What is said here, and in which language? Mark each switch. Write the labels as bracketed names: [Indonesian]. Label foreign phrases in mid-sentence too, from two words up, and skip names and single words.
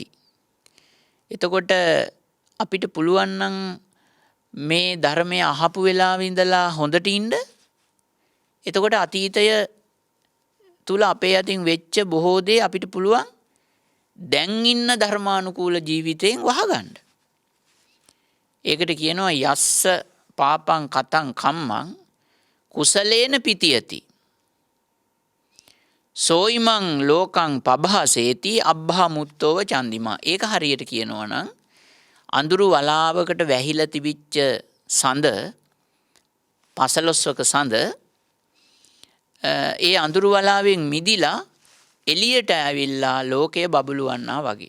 [Sinhala] එතකොට අපිට පුළුවන් නම් මේ ධර්මය අහපු වෙලාවෙ ඉඳලා හොඳට ඉන්න. එතකොට අතීතය තුල අපේ අතින් වෙච්ච බොහෝ දේ අපිට පුළුවන් දැන් ඉන්න ධර්මානුකූල ජීවිතයෙන් වහගන්න. ඒකට කියනවා [Pali] යස්ස පාපං කතං කම්මං කුසලේන පිතියති. සෝයිමං ලෝකං පභාසේති අබ්බා මුත්තෝව චන්දිමා. [Sinhala] ඒක හරියට කියනවා නම් අඳුරු වලාවකට වැහිලා තිබිච්ච සඳ, පසළොස්වක සඳ, ඒ අඳුරු වලාවෙන් මිදිලා එළියට ඇවිල්ලා ලෝකය බබළුවන්නා වගේ.